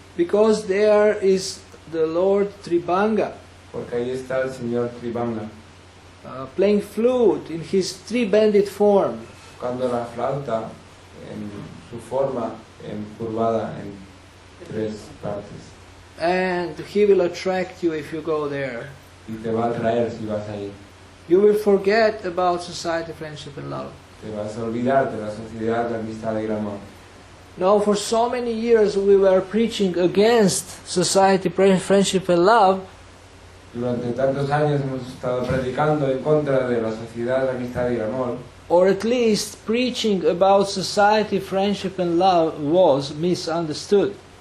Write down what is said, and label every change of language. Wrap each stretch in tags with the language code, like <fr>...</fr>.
<en>Because there is the Lord Tribanga</en> <es>Porque ahí está el Señor Tribanga,</es> <en>playing flute in his three-banded form.</en> <es>tocando la flauta en su forma curvada en tres partes.</es> <en>And he will attract you if you go there.</en> <es>Y te va a atraer si vas ahí.</es> <en>You will forget about society, friendship and love.</en> <es>Te vas a olvidar de la sociedad, la amistad y el amor.</es> <en>No, for so many years we were preaching against society, friendship and love.</en> <es>Durante tantos años hemos estado predicando en contra de la sociedad, la amistad y el amor.</es> <en>Or at least preaching about society, friendship and love was misunderstood.</en>